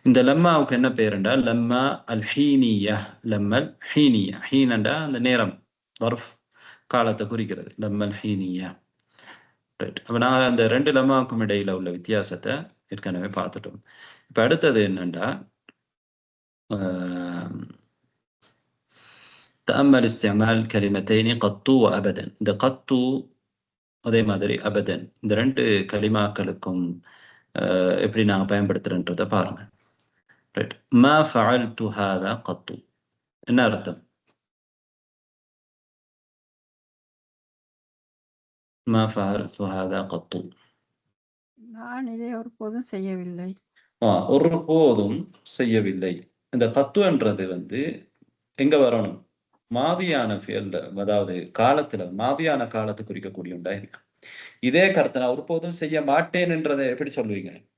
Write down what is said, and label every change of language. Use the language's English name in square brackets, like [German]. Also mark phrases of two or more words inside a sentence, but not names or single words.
[Tamil] இந்த லம்மாவுக்கு என்ன பேருண்டா [Arabic] لما الحينية. لما الحينية. [Tamil] ஹீனண்டா அந்த நேரம், தர்ஃப் காலத்தை குறிக்கிறது. [Arabic] لما الحينية. ரைட். [Tamil] அப்போ நாங்கள் அந்த ரெண்டு லம்மாவுக்கும் இடையில உள்ள வித்தியாசத்தை ஏற்கனவே பார்த்துட்டோம். இப்போ அடுத்தது என்னண்டா [Arabic] تأمل استعمال كلمتين قط وأبدا. [Tamil] இந்த قط அதே மாதிரி அபதன் இந்த ரெண்டு கலிமாக்களுக்கும் எப்படி நாங்கள் பயன்படுத்துறோன்றதை பாருங்க. ரைட். [Arabic] ما فعلت هذا قط [Tamil] என்ன அர்த்தம்? [Arabic] ما فعلت هذا قط [Tamil] நான் இதை ஒருபோதும் செய்யவில்லை. ஒருபோதும் செய்யவில்லை. இந்த கத்துன்றது எங்க வரணும்? மாதியான ஃபியல்ல, அதாவது காலத்துல, மாதியான காலத்தை குறிக்கக்கூடிய உண்டா இருக்கு. இதே கருத்தை நான் ஒருபோதும் செய்ய மாட்டேன் என்றதை எப்படி சொல்லுவீங்க?